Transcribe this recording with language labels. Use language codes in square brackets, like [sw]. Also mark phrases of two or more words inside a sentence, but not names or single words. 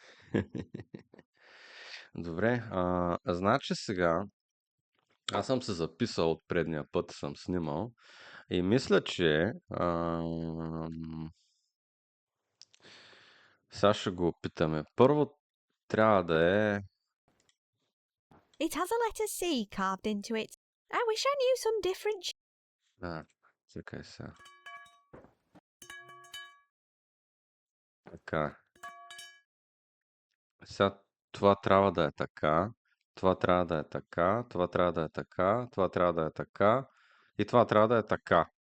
[bg] Добре, значи сега аз съм се записал от предния път, съм снимал и мисля, че сега ще го опитаме. Първо трябва да е... [en] It has a letter C carved into it. I wish I knew some different... [bg] Чакай сега. Така. Сега това трябва да е така, това трябва да е така, това трябва да е така, това трябва да е така и това трябва да е така.